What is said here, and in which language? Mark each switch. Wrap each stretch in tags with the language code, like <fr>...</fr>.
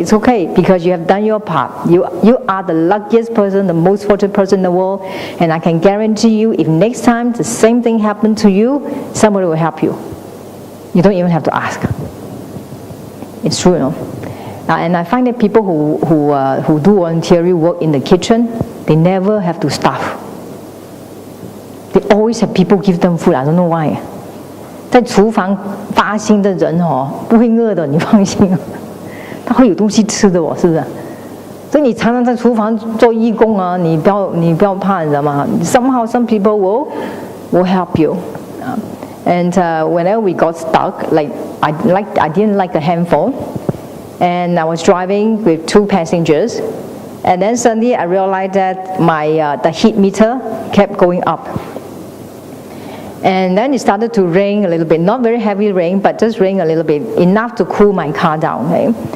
<en>It's okay because you have done your part. You are the luckiest person, the most fortunate person in the world, and I can guarantee you, if next time the same thing happened to you, somebody will help you. You don't even have to ask. It's true, And I find that people who do voluntary work in the kitchen, they never have to starve. They always have people give them food. I don't know why.</en> <zh>在厨房发心的人不会饿的，你放心，他会有东西吃的是不是？所以你常常在厨房做义工啊，你不要怕，你知道吗 ？</zh> <en>Somehow some people will help you. And whenever we got stuck, I didn't like the handphone. And I was driving with 2 passengers, and then suddenly I realized that the heat meter kept going up. And then it started to rain a little bit, not very heavy rain, but just rain a little bit, enough to cool my car down. Okay?</en>